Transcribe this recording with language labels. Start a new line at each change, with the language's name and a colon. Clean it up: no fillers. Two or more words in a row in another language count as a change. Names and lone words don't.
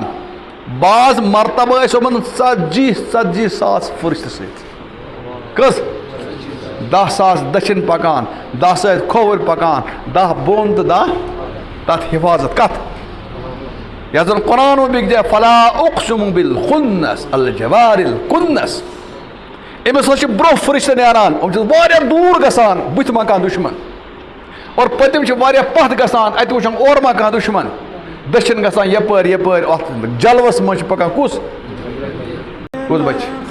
Kashmiri: بعض مرتبہٕ ٲسۍ یِمن 40,000 فرشتہٕ سۭتۍ کٔژ 10,000 دٔچھِنۍ پکان 10 سۭتۍ کھووُر پکان 10 بۄن تہٕ 10 تتھ حفاظت کتھ یتھ زن قرآن بیٚکہِ جایہِ
Arabic: فلا اقسم بالخنس الجوار الکنس
Kashmiri: أمِس ہسا چھِ برٛونٛہہ فرشتہٕ نیران یِم چھِ واریاہ دوٗر گژھان بٕتھِ ما کانٛہہ دُشمن اور پٔتِم چھِ واریاہ پتھ گژھان اتہِ وٕچھان اورٕ ما کانٛہہ دُشمن دٔچھِنۍ گژھان یپٲرۍ اتھ جلوس منٛز چھِ پکان کُس بچہِ